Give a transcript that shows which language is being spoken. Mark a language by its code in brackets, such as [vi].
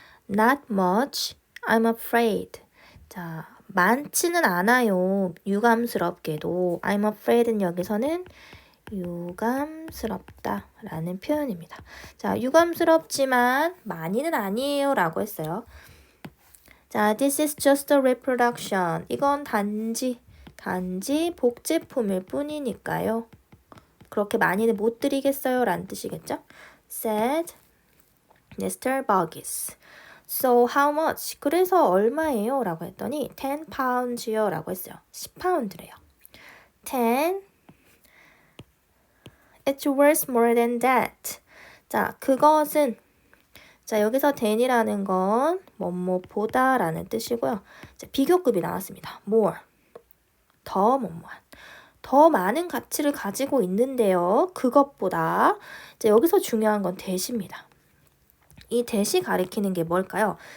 [en] Not much. I'm afraid. [ko] 자, 많지는 않아요. 유감스럽게도. I'm afraid는 여기서는 유감스럽다 라는 표현입니다. 자, 유감스럽지만 많이는 아니에요 라고 했어요. [en] 자, this is just a reproduction. [ko] 이건 단지 복제품일 뿐이니까요. 그렇게 많이는 못 드리겠어요 라는 뜻이겠죠? [en] said Mr. Burgess. So how much? [ko] 그래서 얼마예요? 라고 했더니 10 pounds요 라고 했어요. 10파운드래요. [en] 10 It's worth more than that. [ko] 자, 그것은 자, 여기서 than이라는 건 뭐뭐보다 라는 뜻이고요. 자, 비교급이 나왔습니다. more. 더 뭐뭐한. 더 많은 가치를 가지고 있는데요. 그것보다. 자, 여기서 중요한 건 that입니다. 이 that이 가리키는 게 뭘까요?